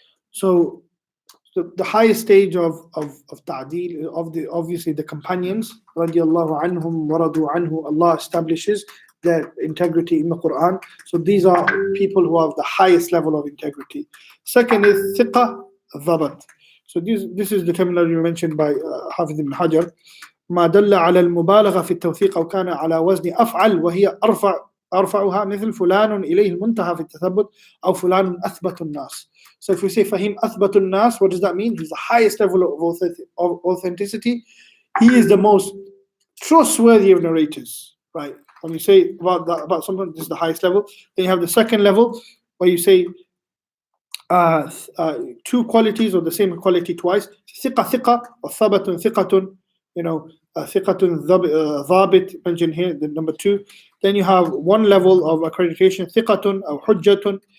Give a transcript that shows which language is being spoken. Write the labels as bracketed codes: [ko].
[en] So the highest stage of ta'deel, obviously the companions, radiallahu anhum wa radu anhu, Allah establishes their integrity in the Quran. So these are people who have the highest level of integrity. Second is thiqa dhabat. So this is the terminology mentioned by Hafiz ibn Hajar. [ar] ما دل على المبالغة في التوثيق أو كان على وزن أفعل وهي أرفعها مثل فلان إليه المنتهى في التثبت أو فلان أثبت الناس. [en] So if we say [ar] فهيم أثبت الناس, [en] what does that mean? He's the highest level of authenticity. He is the most trustworthy of narrators, right? When you say about someone, this is the highest level. Then you have the second level where you say 2 qualities or the same quality twice. [ar] ثقة ثقة or ثبت ثقة. [en] ثقة ضابط mentioned here, the number 2. Then you have 1 level of accreditation, ثقة or حجة.